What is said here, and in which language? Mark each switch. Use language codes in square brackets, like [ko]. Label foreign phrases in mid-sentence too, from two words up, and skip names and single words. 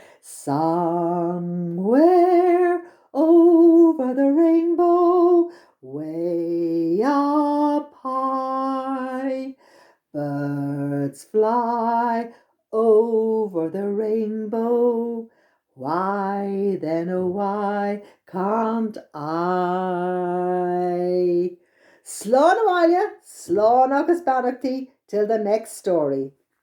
[en] Somewhere over the rainbow, way up high, birds fly over the rainbow. Why then, oh, why can't I? [ga] Slán a bhaile, slán agus beannachtí [en] till the next story.